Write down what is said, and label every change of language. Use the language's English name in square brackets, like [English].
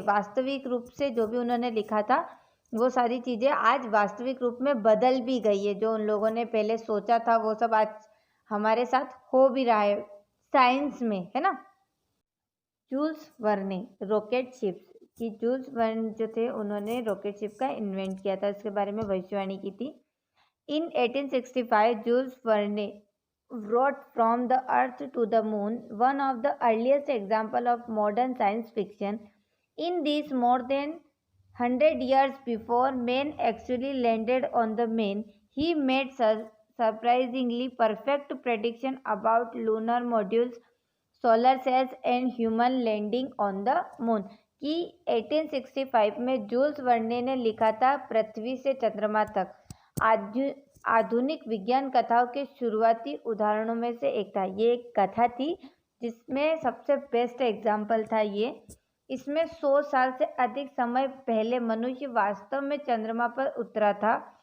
[Hindi] वास्तविक रूप से जो भी उन्होंने लिखा था वो सारी चीज़ें आज वास्तविक रूप में बदल भी गई है। जो उन लोगों ने पहले सोचा था वो सब आज हमारे साथ हो भी रहा है साइंस में, है ना। जूल्स वर्ने, रॉकेट शिप्स की, जूल्स वर्न जो थे उन्होंने रॉकेट शिप का इन्वेंट किया था, इसके बारे में भविष्यवाणी की थी। [English] In 1865 Jules Verne wrote From the Earth to the Moon, one of the earliest examples of modern science fiction. In this, more than 100 years before man actually landed on the moon, he made surprisingly perfect prediction about lunar modules, solar cells and human landing on the moon. [Hindi] कि 1865 में joules Verne ने लिखा था पृथ्वी से चंद्रमा तक। आधुनिक विज्ञान कथाओं के शुरुआती उदाहरणों में से एक था। ये एक कथा थी जिसमें सबसे बेस्ट एग्जाम्पल था ये। इसमें 100 साल से अधिक समय पहले मनुष्य वास्तव में चंद्रमा पर उतरा था।